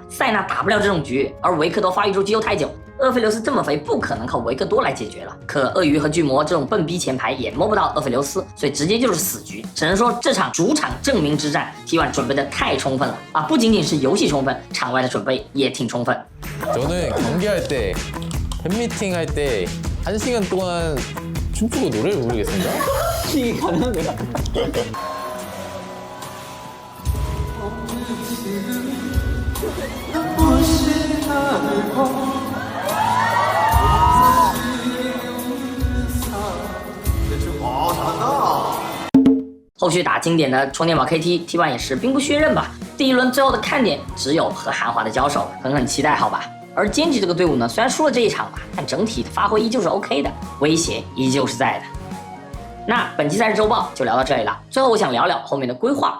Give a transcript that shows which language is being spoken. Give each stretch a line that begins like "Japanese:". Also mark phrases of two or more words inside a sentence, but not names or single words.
Chinese: 塞纳打不了这种局，而维克多发育周期又太久，厄斐琉斯这么肥，不可能靠维克多来解决了。可鳄鱼和巨魔这种笨逼前排也摸不到厄斐琉斯，所以直接就是死局。只能说这场主场证明之战 ，T1 准备的太充分了啊！不仅仅是游戏充分，场外的准备也挺充分。
Korean: 저는 경기할 때, 팬미팅 할 때 1시간 동안 춤추고 노래를 부르겠습니다. 이게 가능한가요? 잘한다.
Chinese: 后续打经典的充电宝 KT T1 也是兵不血刃吧。第一轮最后的看点只有和韩华的交手，狠期待好吧。而Genji这个队伍呢，虽然输了这一场吧，但整体的发挥依旧是 OK 的，威胁依旧是在的。那本期赛事周报就聊到这里了。最后我想聊聊后面的规划。